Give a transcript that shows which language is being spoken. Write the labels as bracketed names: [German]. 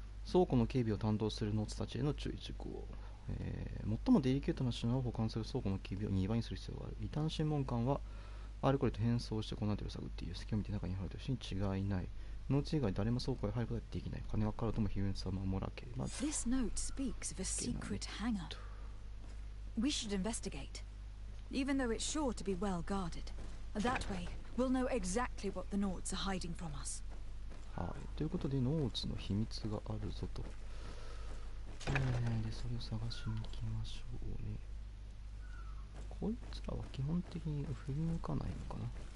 [Japanese] 倉庫の警備を担当するノーツたちへの注意事項、最もデリケートな品を保管する倉庫の警備を2倍にする必要がある。異端審問官はあれこれと変装してこの辺りを探っている。隙を見て中に入るという人に違いない。ノーツ以外誰も倉庫へ入ることはできない。金がかかるとも秘密は守らければ。 [English] This note speaks of a secret hangar. We should investigate, even though it's sure to be well guarded. That way, we'll know exactly what the Nords are hiding from us. [Japanese] はい、ということでノーツの秘密があるぞと。でそれを探しに行きましょうね。こいつらは基本的に振り向かないのかな。